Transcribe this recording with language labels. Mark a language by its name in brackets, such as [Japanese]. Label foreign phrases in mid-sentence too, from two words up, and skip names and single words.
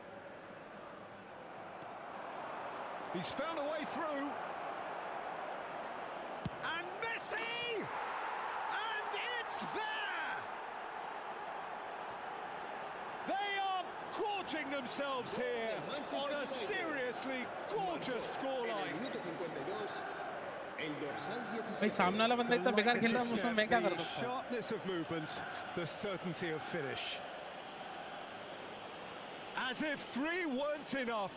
[English] He's found a way through. And Messi! And it's there! They are gorging themselves here on a seriously gorgeous [Spanish] En el [English] scoreline. [Spanish] minuto 52, el dorsal 16. [Hindi] भाई सामने वाला बंदा इतना बेकार खेल रहा है उसमें मैं क्या कर [English] The [Hindi] सकता हूँ. [English] sharpness of movement, the certainty of finish. As if 3 weren't enough.